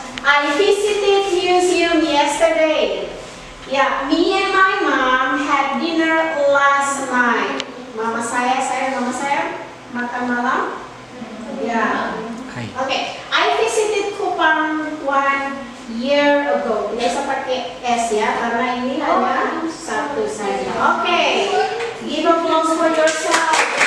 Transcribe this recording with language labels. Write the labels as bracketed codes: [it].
[en] I visited museum yesterday. Yeah, me and my mom had dinner last night. [id] Mama saya makan malam. Yeah. [en] Okay, I visited Kupang 1 year ago. [id] Tidak usah pakai S ya, karena ini hanya satu saja. [en] Okay, give applause for yourself.